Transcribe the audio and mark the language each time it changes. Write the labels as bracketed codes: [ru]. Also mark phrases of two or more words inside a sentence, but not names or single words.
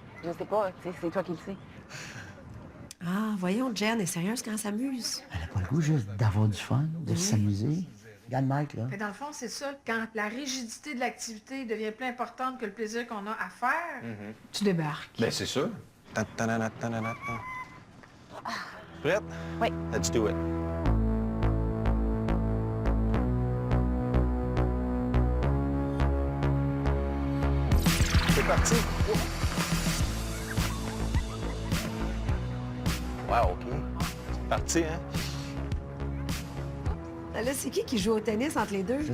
[fr] Je sais pas, tu sais, c'est toi qui le sais. Ah, voyons, Jen est sérieuse quand elle s'amuse. Elle n'a pas le goût juste d'avoir du fun, de s'amuser. Regarde Mike, là. Mais dans le fond, c'est ça. Quand la rigidité de l'activité devient plus importante que le plaisir qu'on a à faire, tu débarques. Bien, c'est sûr. Ta-ta-na-na-ta-na-na-ta. Prête? Oui. [en] Let's do it. [fr] C'est parti. Wow, OK. C'est parti, hein? Là, c'est qui joue au tennis entre les deux?